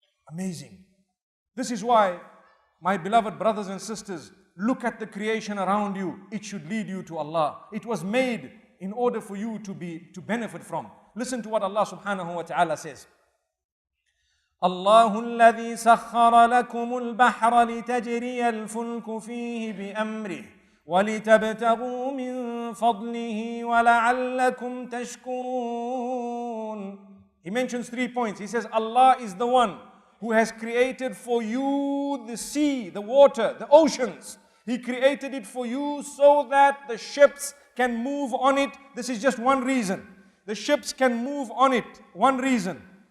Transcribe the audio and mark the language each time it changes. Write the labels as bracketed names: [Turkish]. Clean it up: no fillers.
[English] Amazing. This is why, my beloved brothers and sisters, look at the creation around you. It should lead you to Allah. It was made in order for you to benefit from. Listen to what Allah subhanahu wa ta'ala says. [Arabic] الله الذي سخر لكم البحر لتجري الفلك فيه بأمره ولتبتغوا من فضله ولعلكم تشكرون. [English] He mentions 3 points. He says Allah is the one who has created for you the sea, the water, the oceans. He created it for you so that the ships can move on it. This is just one reason. The ships can move on it. One reason.